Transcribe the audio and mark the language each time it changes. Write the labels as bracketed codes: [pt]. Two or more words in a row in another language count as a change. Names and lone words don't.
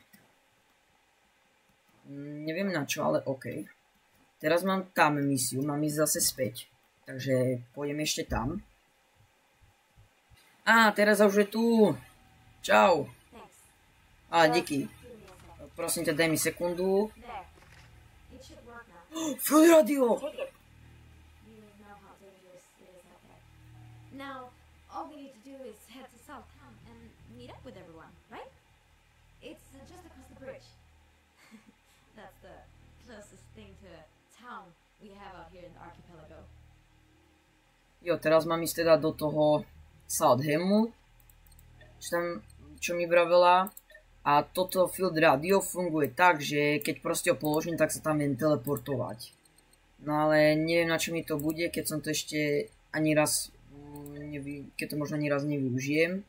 [sk] Neviem na čo, ale OK. Teraz mám tam misiu, mám ísť zase späť. Takže pôjdem ešte tam. Á, teraz už je tu. Čau. Díky. Prosím ťa, daj mi sekundu. [en] Full radio! Now, all we need to do is head to Southam and meet up with everyone, right? It's just across the bridge. That's the closest thing to a town we have out here in the archipelago. [sk] Jo, teraz mám ísť teda do toho Southamu, čo mi vravela. A toto [en] field radio [sk] funguje tak, že keď proste ho položím, tak sa tam viem teleportovať. No ale neviem, na čo mi to bude, keď som to ešte ani raz keď to možno ani raz nevyužijem.